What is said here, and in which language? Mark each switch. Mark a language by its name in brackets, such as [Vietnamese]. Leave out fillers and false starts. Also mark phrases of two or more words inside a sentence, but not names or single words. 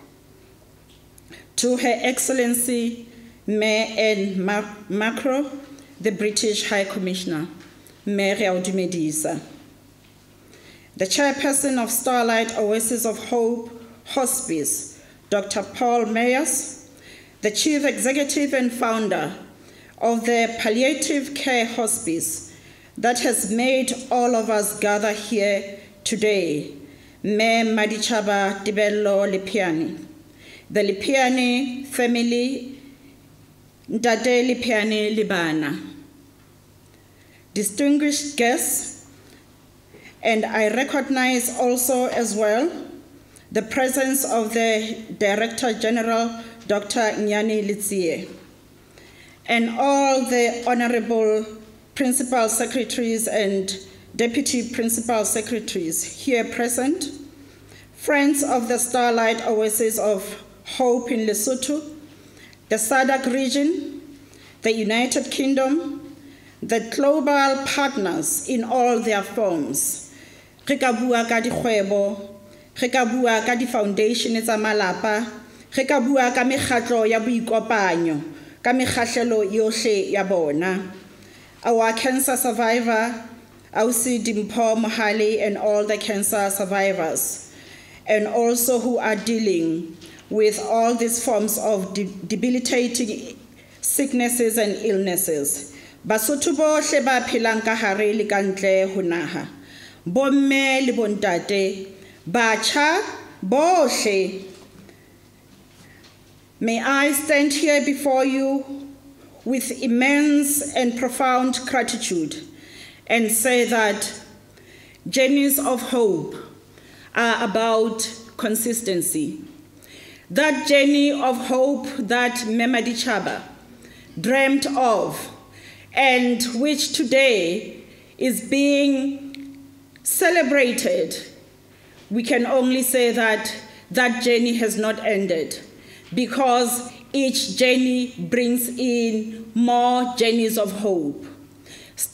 [English] to Her Excellency Mayor and Macro, the British High Commissioner, Mayor Dumedisa, the Chairperson of Starlight Oasis of Hope Hospice, Dr. Paul Mayers, the Chief Executive and Founder of the Palliative Care Hospice that has made all of us gather here today, Mayor Malichaba, Tebello, Lepheane, the Lepheane family, Ntate Lepheane Libana, distinguished guests, and I recognize also as well the presence of the Director General, Dr. Nyani Litsie, and all the Honorable Principal Secretaries and Deputy Principal Secretaries here present, friends of the Starlight Oasis of Hope in Lesotho, the SADC region, the United Kingdom, the global partners in all their forms. [Southern Sotho] Re ka bua ka dikgwebo, re ka bua ka di-foundation tsa malapa, re ka bua ka mekgatlo ya boikopanyo, ka mekgahlelo yohle ya bona. [English] Our cancer survivor, Ausi Dimpho Mohale, and all the cancer survivors, and also who are dealing with all these forms of debilitating sicknesses and illnesses. [Southern Sotho] Basotho bohle ba phelang ka hare le ka ntle ho naha, bomme le bontate, batjha bohle. [English] May I stand here before you with immense and profound gratitude and say that journeys of hope are about consistency. That journey of hope that Malichaba dreamt of, and which today is being celebrated, we can only say that that journey has not ended, because each journey brings in more journeys of hope.